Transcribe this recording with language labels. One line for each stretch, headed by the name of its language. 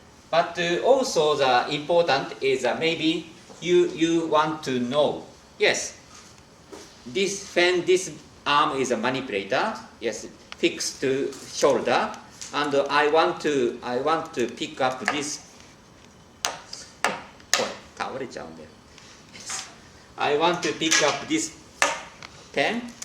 English: But also the important is maybe you want to know. Yes, this arm is a manipulator. Yes, fixed to shoulder, and I want to pick up this.
Japanese: これ倒れちゃうんだよ。
English: I want to pick up this pen.